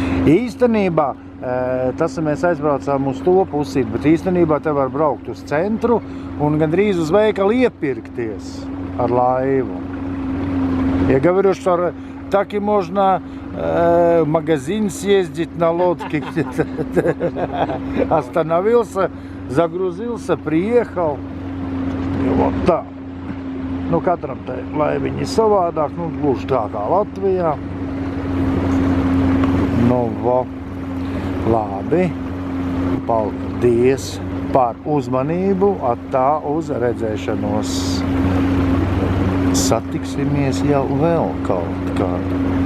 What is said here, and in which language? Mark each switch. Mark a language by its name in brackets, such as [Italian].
[Latvian] Īstenībā tas, mēs aizbraucām uz to pusi, bet īstenībā te var braukt uz centru un gandrīz uz veikalu iepirkties ar laivu. [Russian] Я говорю, что так и можно в магазин съездить на лодке. Остановился, загрузился, приехал. И вот так. [Latvian] Nu, katram te laiviņi savādāk, nu, gluži tā kā Latvijā. Nu, vo. Labi. Paldies par uzmanību. Atā uz redzēšanos. Satiksimies jau vēl kaut kādā.